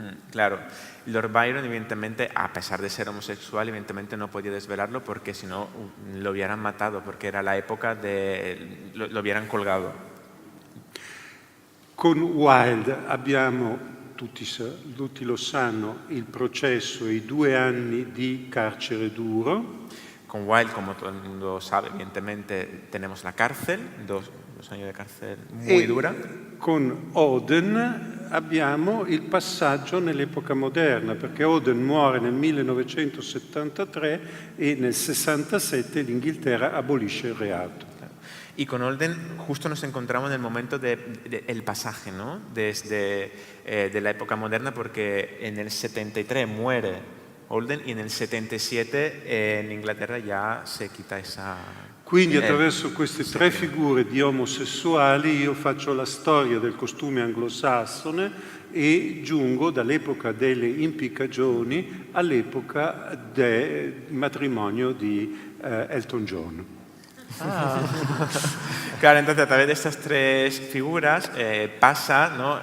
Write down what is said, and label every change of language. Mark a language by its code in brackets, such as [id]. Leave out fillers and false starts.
[es] Claro, Lord Byron evidentemente, a pesar de ser homosexual, evidentemente no podía desvelarlo porque si no lo hubieran matado, porque era la época de... lo hubieran colgado. [it] Con Wilde abbiamo, tutti lo sanno, il processo e i 2 anni di carcere duro. [es] Con Wilde, como todo el mundo sabe, evidentemente tenemos la cárcel, 2 años de cárcel muy dura. [it] Con Auden abbiamo il passaggio nell'epoca moderna, perché Auden muore nel 1973 e nel 67 l'Inghilterra abolisce il reato. [es] Y con Auden justo nos encontramos en el momento del pasaje, ¿no? Desde de la época moderna, porque en el 73 muere Auden y en el 77 en Inghilterra ya se quita esa... [it] Quindi attraverso queste 3 figure di omosessuali io faccio la storia del costume anglosassone e giungo dall'epoca delle impiccagioni all'epoca del matrimonio di Elton John. [es] Claro, entonces a través de estas 3 figuras pasa, ¿no?